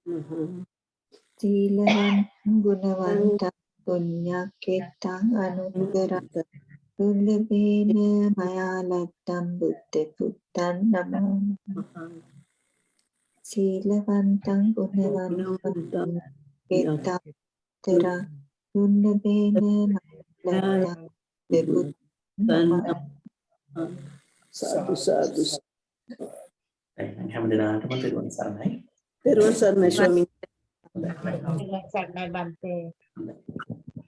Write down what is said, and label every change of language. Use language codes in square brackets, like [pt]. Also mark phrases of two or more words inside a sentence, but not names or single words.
[pi] සීලවං ගුණවන්තං පුඤ්ඤක්ඛේතං අනුත්තරං දුල්ලභේන මයා ලක්ඛං බුද්ධ පුත්තං නමං සීලවන්තං ගුණවන්තං පුඤ්ඤක්ඛේතං දුල්ලභේන මයා ලක්ඛං බුද්ධ සාදු සාදු. [si] හැමදෙනාටම තෙරුවන් සරණයි. තෙරුවන් සරණයි ස්වාමීනි. සර්ණයි බන්තේ.